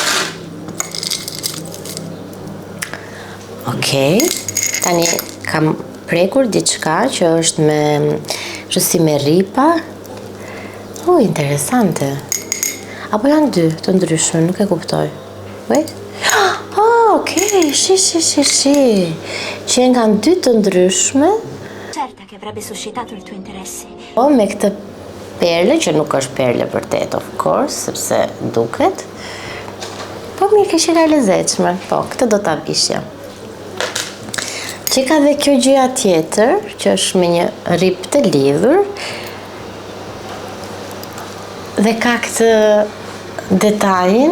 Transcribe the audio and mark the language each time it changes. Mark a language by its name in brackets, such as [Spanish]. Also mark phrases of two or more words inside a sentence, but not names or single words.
[Albanian] Okej, tani kam prekur diçka që është me kështu si me ripa. Interesante. Apo janë dy të ndryshme, nuk e kuptoj. Wait. Okej, shi. Që janë kanë dy të ndryshme. [Italian] Certa che avrebbe suscitato il tuo interesse. [Albanian] Po, me këtë perle, që nuk është perle vërtet, [English] of course, [Albanian] sepse duket. Po, mirë ke qenë e lezetshme. Po, këtë do ta vishja. Që ka dhe kjo gjëja tjetër, që është me një rip të lidhur, dhe ka këtë detajin.